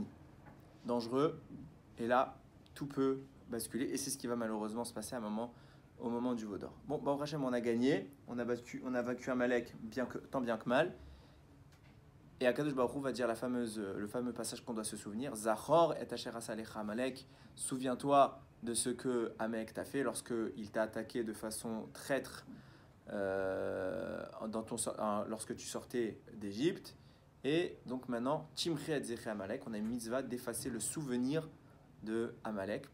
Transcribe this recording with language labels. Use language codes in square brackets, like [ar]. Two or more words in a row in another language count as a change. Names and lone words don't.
[fr] Dangereux. Et là, tout peut basculer. Et c'est ce qui va malheureusement se passer au moment du veau d'or. Bon, [he] ברוך השם, [fr] on a gagné. On a vaincu Amalek tant bien que mal. Et [he] הקדוש ברוך הוא [fr] va dire le fameux passage qu'on doit se souvenir. [he] זכור את אשר עשה לך עמלק. [fr] Souviens-toi de ce que Amalek t'a fait lorsqu'il t'a attaqué de façon traître lorsque tu sortais d'Égypte. Et donc maintenant, [he] תמחה את זכר עמלק, [fr] on a une mitzvah d'effacer le souvenir de Amalek.